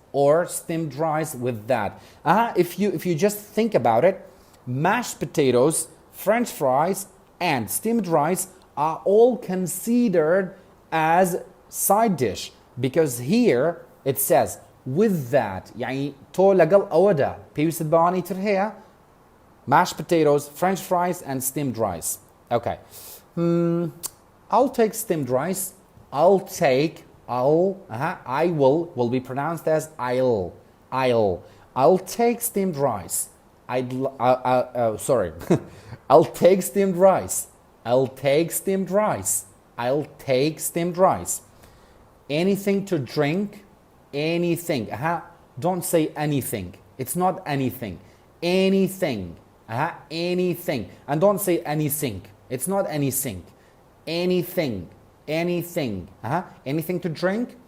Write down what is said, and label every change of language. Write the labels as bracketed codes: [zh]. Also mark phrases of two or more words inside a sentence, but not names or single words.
[en] if you just think about it mashed potatoes French fries and steamed rice are all considered as side dish because here it says with that [ckb] يعني تو لەگەڵ ئەوەدا پێویستت بەوانەی تر هەیە [en] mashed potatoes French fries and steamed rice okay I'll take steamed rice I will be pronounced as I'll take steamed rice sorry I'll take steamed rice anything to drink anything don't say anything it's not anything anything and don't say anything it's not anything anything anything to drink